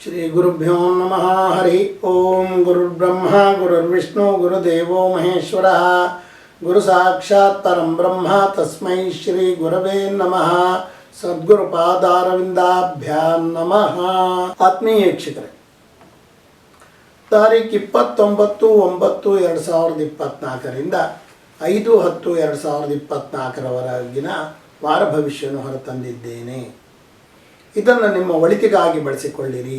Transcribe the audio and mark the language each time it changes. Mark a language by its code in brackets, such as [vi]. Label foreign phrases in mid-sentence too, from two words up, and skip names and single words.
[sa] ಶ್ರೀ ಗುರುಭ್ಯೋ ನಮಃ. ಹರಿ ಓಂ. ಗುರುರ್ಬ್ರಹ್ಮ ಗುರುರ್ವಿಷ್ಣು ಗುರುದೇವೋ ಮಹೇಶ್ವರ. ಗುರು ಸಾಕ್ಷಾತ್ ಪರಂ ಬ್ರಹ್ಮ ತಸ್ಮೈ ಶ್ರೀ ಗುರವೇ ನಮಃ. ಸದ್ಗುರು ಪಾದಾರವಿಂದಾಭ್ಯಾಂ ನಮಃ. [kn] ಆತ್ಮೀಯ ವೀಕ್ಷಕರೇ, ತಾರೀಖು 29/9/2024ರಿಂದ 5/10/2024ರವರೆಗಿನ ವಾರ ಭವಿಷ್ಯವನ್ನು ಹೊರತಂದಿದ್ದೇನೆ. ಇದನ್ನು ನಿಮ್ಮ ಒಳಿತಿಗಾಗಿ ಬಳಸಿಕೊಳ್ಳಿರಿ.